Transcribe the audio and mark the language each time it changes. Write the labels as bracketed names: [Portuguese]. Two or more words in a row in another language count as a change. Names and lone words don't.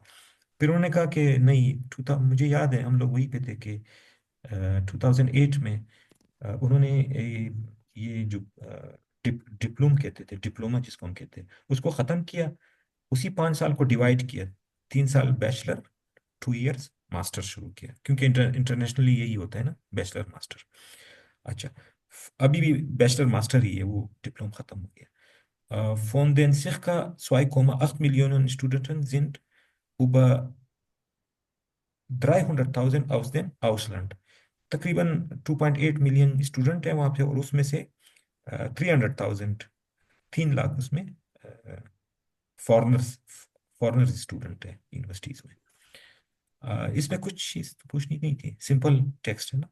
[Hindi] फिर उन्होंने कहा कि नहीं, मुझे याद है हम लोग वहीं पे थे कि 2008 में उन्होंने ये जो डिप्लोम कहते थे, डिप्लोमा जिसको हम कहते हैं, उसको ख़त्म किया. उसी 5 साल को डिवाइड किया, 3 साल बैचलर, [English] 2 years master [Hindi] शुरू किया, क्योंकि इंटरनेशनली यही होता है ना, [English] bachelor master. [Hindi] अच्छा, अभी भी [English] bachelor master [Hindi] ही है, वो डिप्लोम खत्म हो गया. [German] Von den circa 2,8 Millionen Studenten sind über 300.000 aus dem Ausland. [Hindi] तकरीबन 2.8 मिलियन स्टूडेंट हैं वहाँ पे, और उसमें से 300,000, 3 लाख उसमें [English] foreigners student [Hindi] है यूनिवर्सिटीज में. इसमें कुछ चीज पूछनी नहीं थी, सिंपल टेक्स्ट है ना.